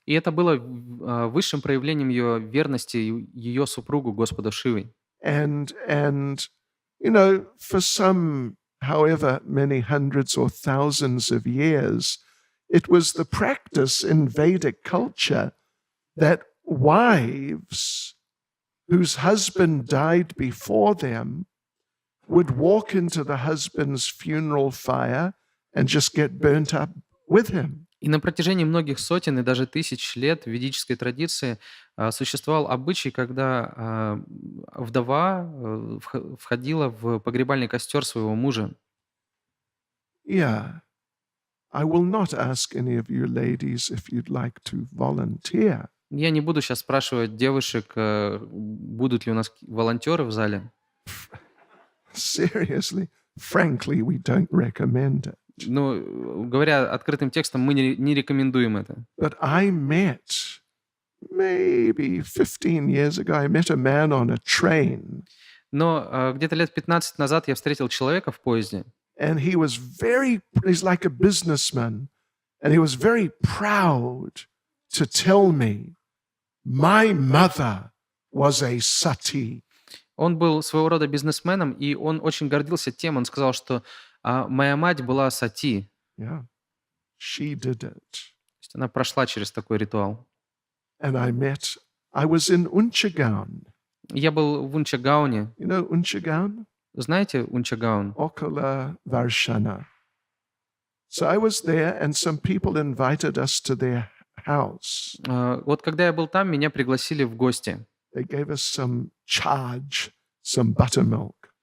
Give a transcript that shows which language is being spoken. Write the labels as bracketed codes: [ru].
[ru] И это было высшим проявлением ее верности ее супругу, Господу Шивой. [en] And you know, for some, however many hundreds or thousands of years, it was the practice in Vedic culture that wives whose husband died before them would walk into the husband's funeral fire and just get burnt up with him. [ru] И на протяжении многих сотен и даже тысяч лет в ведической традиции существовал обычай, когда вдова входила в погребальный костер своего мужа. [en] Yeah. I will not ask any of you ladies if you'd like to volunteer. [ru] Я не буду сейчас спрашивать девушек, будут ли у нас волонтеры в зале. [en] Seriously, frankly, we don't recommend it. [ru] Ну, говоря открытым текстом, мы не рекомендуем это. [en] But I met, maybe 15 years ago, I met a man on a train. [ru] Но где-то лет 15 назад я встретил человека в поезде. [en] And he's like a businessman, and he was very proud to tell me, my mother was a sati. [ru] Он был своего рода бизнесменом, и он очень гордился тем, он сказал, что моя мать была сати. [en] Yeah, she did it. [ru] То есть она прошла через такой ритуал. [en] And I was in Unchigaon. [ru] Я был в Унчагауне. [en] You know Unchigaon? [ru] Знаете Унчагаун? [en] Okala Varshana. So I was there, and some people invited us to their house. [ru] Вот когда я был там, меня пригласили в гости. [en] They gave us some charge, some buttermilk.